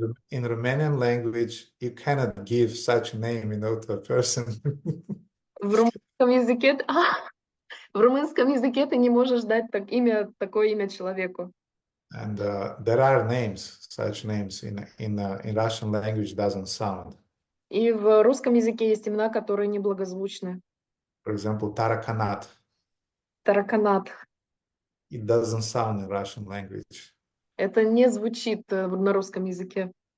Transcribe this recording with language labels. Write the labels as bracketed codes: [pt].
[en] In Romanian language, you cannot give such a name, to a person. [ru] В румынском языке, в румынском языке ты не можешь дать такое имя человеку. [en] And there are names, such names in Russian language doesn't sound. [ru] И в русском языке есть имена, которые неблагозвучны. [en] For example, Tarakanat. [ru] Тараканат. [en] It doesn't sound in Russian language. [ru] Это не звучит на русском языке.